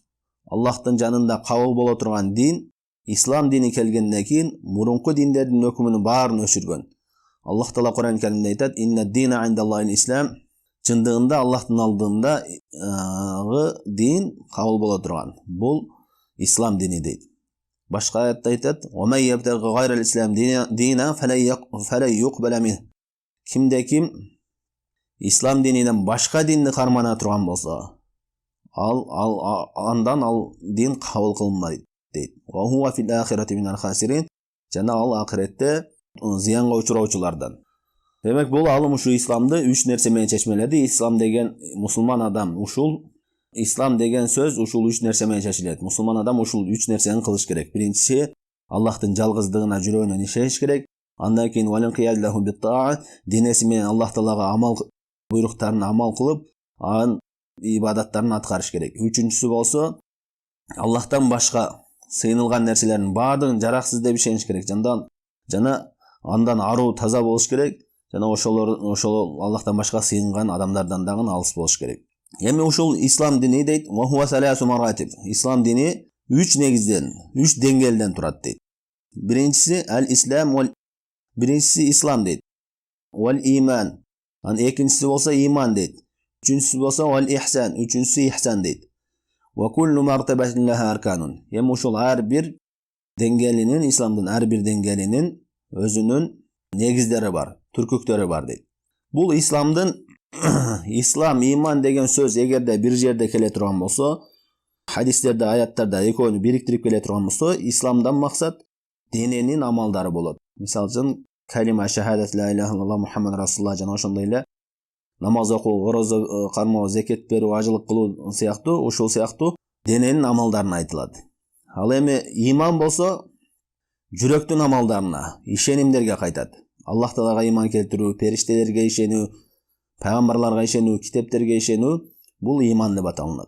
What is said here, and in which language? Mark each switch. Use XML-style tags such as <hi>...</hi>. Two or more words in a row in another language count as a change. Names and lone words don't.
<ky>Аллахтын жанында кабыл боло турган дин ислам дини келгенден кийин мурунку диндердин өкүмүнүн баарын өчүргөн. Аллах Таала Кур'ан Каримде айтат:</ky> <ar>"إن الدين عند الله الإسلام",</ar> <ky>чындыгында Аллахтын алдында дин кабыл боло турган бул ислам дини дейт. Башка аятта айтат:</ky> <ar>"ومن يبتغ غير الإسلام دينا فلن يقبل من".</ar> <ky>Кимде ким ислам дининен башка динди кармана турган болсо, ал дин кабыл кылынбайт дейт.</ky> <ar>وهو في الآخرة من الخاسرين,</ar> <ky>жана ал акыретте зыянга учуроочулардан. Демек бул алым ушу исламды үч нерсе менен чечмеледи. Ислам деген мусулман адам, ушул ислам деген сөз ушул үч нерсе менен чечилет. Мусулман адам ушул үч нерсени кылыш керек. Биринчиси Аллахтын жалгыздыгына жүрөгүнөн ишениш керек. Андан кийин</ky> <ar>والانقياد له بالطاعة,</ar> <ky>денеси менен Аллах Таалага амал буйруктарына амал кылып, анын ибадаттарын аткарыш керек. Үчүнчүсү болсо, Аллахтан башка сыйынылган нерселердин баардыгын жараксыз деп ишениш керек. Жана андан аруу таза болуш керек. Жана ошол Аллахтан башка сыйынган адамдардан дагы алыс болуш керек. Эми ушул ислам дини дейт,</ky> <ar>وهي ثلاث مراتب.</ar> <ky>Ислам дини 3 негизден, 3 деңгээлден турат дейт. Биринчиси ал-ислам биринчиси ислам дейт.</ky> <ar>والإيمان.</ar> <ky>Экинчиси болсо иман дейт. Үчүнчүсү болсо вал-ихсан, үчүнчүсү ихсан дейт.</ky> <ar>وكل مرتبة لها أركان.</ar> <ky>Эми ушул ар бир деңгээлинин, исламдын ар бир деңгээлинин өзүнүн негиздери бар, түркүктөрү бар дейт. Бул исламдын ислам, иман деген сөз эгерде бир жерде келе турган болсо, хадистерде, аяттарда экөөнү бириктирип келе турган болсо, исламдан максат дененин амалдары болот. Мисалы үчүн калима шахадат</ky> <ar>لا إله إلا الله محمد رسول الله</ar> <ky>жана ошондой эле намаз окуу, орозо кармоо, зекет берүү, ажылык кылуу сыяктуу, ушул сыяктуу дененин амалдарына айтылат. Ал эми иман болсо жүрөктүн амалдарына, ишенимдерге кайтат. Аллах Таалага иман келтирүү, периштелерге ишенүү, пайгамбарларга ишенүү, китептерге ишенүү бул иман деп аталынат.</ky>